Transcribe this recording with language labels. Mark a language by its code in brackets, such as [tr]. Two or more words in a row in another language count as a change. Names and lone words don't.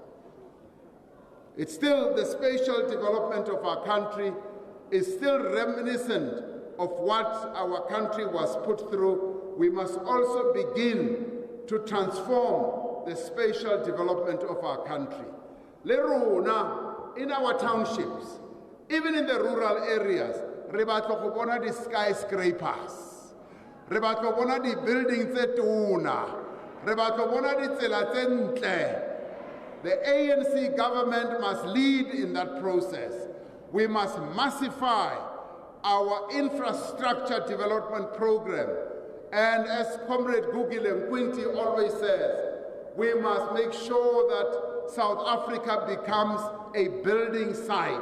[en] It's still, the spatial development of our country is still reminiscent of what our country was put through. We must also begin to transform the spatial development of our country. Lerona, in our townships, even in the rural areas, [tn] re batla go bona di skyscrapers, re batla go bona di buildings tse tona, re batla go bona di tsela tse ntle. [en] The ANC government must lead in that process. We must massify our infrastructure development program. And as Comrade Gugile Mkwinti always says, we must make sure that South Africa becomes a building site.